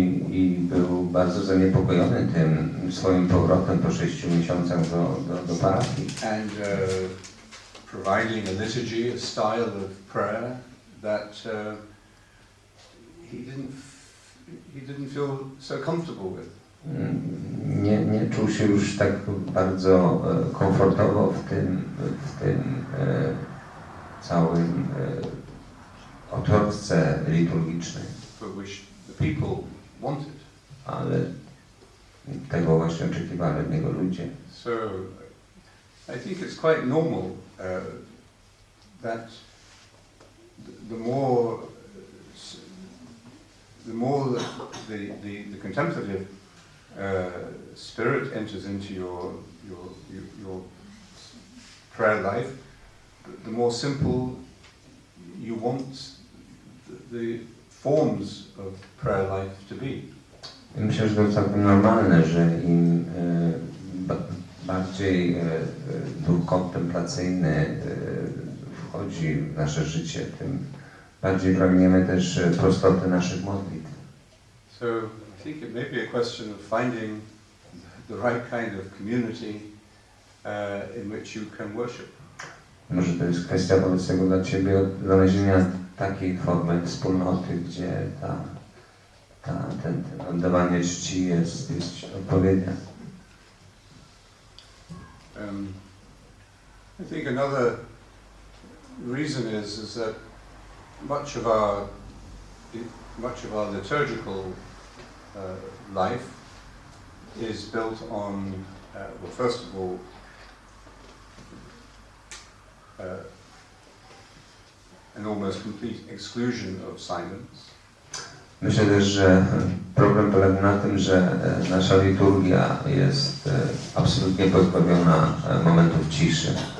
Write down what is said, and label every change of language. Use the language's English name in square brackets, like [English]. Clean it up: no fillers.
[Polish] I był bardzo zaniepokojony tym swoim powrotem po 6 miesiącach do parafii. [English] And providing a liturgy, a style of prayer that he didn't feel so comfortable with. [Polish] Nie czuł się już tak bardzo komfortowo w tym całym otoczce liturgicznej. [English] For which the people wanted. [Polish] Ale tego właśnie oczekiwali od niego ludzie. [English] So I think it's quite normal that the more the contemplative spirit enters into your prayer life, the more simple you want the forms of prayer life to be. [Polish] Myślę, że to całkiem normalne, że im bardziej duch kontemplacyjny wchodzi w nasze życie, tym bardziej pragniemy też prostoty naszych modlitw. [English] So I think it may be a question of finding the right kind of community in which you can worship. [Polish] Może to jest kwestia wobec tego dla Ciebie znalezienia takiej formy wspólnoty, gdzie ten oddawanie czci jest odpowiednia. [English] I think another reason is that much of our liturgical life is built on, well, first of all, an almost complete exclusion of silence. [Polish] Myślę też, że problem polega na tym, że nasza liturgia jest absolutnie pozbawiona momentów ciszy.